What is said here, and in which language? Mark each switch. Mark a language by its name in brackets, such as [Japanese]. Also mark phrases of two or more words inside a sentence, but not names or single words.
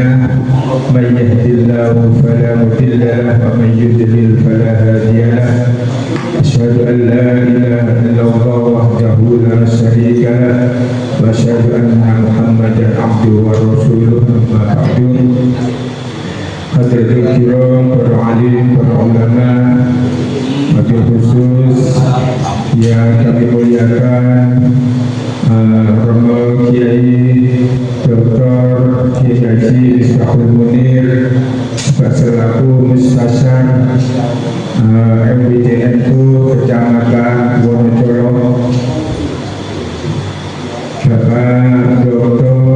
[Arabic] من يهده الله فلا مضل له ومن يضلل فلا هادي له. أشهد أن لا إله إلا الله وحده لا شريك له وأشهد أن محمدا عبده ورسوله. أما بعد. حاضرين كرام, [Indonesian] para alim, para ulama, wabil khusus yang kami muliakan, Romo Kiai Dr. Kiai Haji Miftahul Munir selaku Mustasyar MWTNU Kecamatan Wonocolo, Bapak Dr.